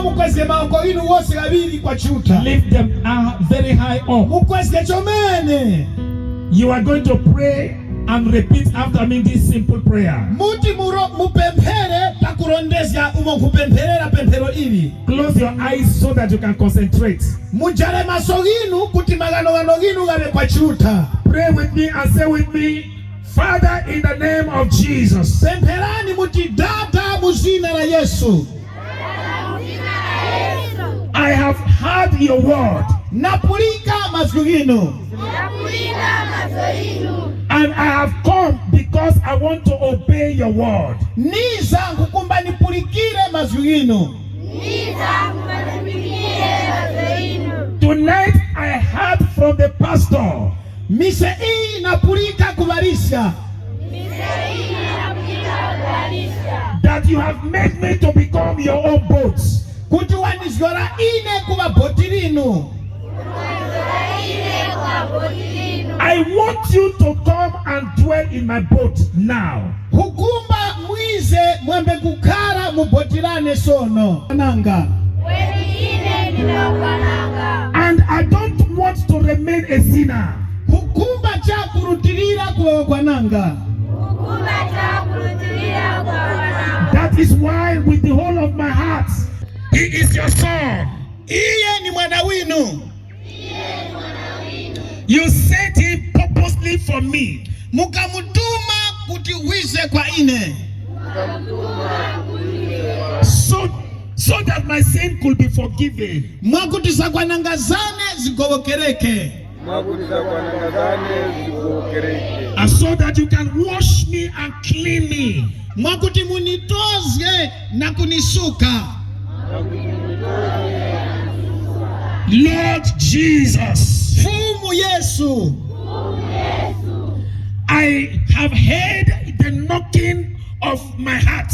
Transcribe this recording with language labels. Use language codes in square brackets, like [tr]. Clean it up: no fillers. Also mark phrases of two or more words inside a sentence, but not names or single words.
[tum] mukweze maoko inu wose kabiri kwa chuta. [en] Lift them very high up. [tum] Mukweze chomene. [en] You are going to pray and repeat after me this simple prayer. [tum] Muti mupempere takurondezya umokupemperera pempero ili. [en] Close your eyes so that you can concentrate. [tum] Mujale maso ginu kuti magano ginu gabe kwa chuta. [en] Pray with me and say with me, Father, in the name of Jesus. [tum] Pemperani muti data muzina la Yesu. [en] I have heard your word. [tum] Napulika mazuginu. [en] And I have come because I want to obey your word. [tum] Niza kukumba nipulikire mazuginu. [en] Tonight I heard from the pastor. [tum] Mise hii napulika kubarisha. [en] That you have made me to become your own boats. [tum] Kutuwanizgora ine kuba botirinu. [en] I want you to come and dwell in my boat now. [tum] Hukumba mwize mwembe kukara mubotirane sono. Nanga. [en] And I don't want to remain a sinner. [tum] Hukumba cha kurutirira kwa nanga. [en] That is why with the whole of my heart, he is your son. [tum] Iye ni mwana winu. [en] You sent him purposely for me. [tum] Mukamutuma kuti wize kwa ine. [en] So that my sin could be forgiven. [tum] Mwakutisa kwa nangazane zigobokereke. [en] And so that you can wash me and clean me. [tum] Mwakuti munitoze na kunisuka. [en] Lord Jesus. [tum] Fumu Yesu. [en] I have heard the knocking of my heart.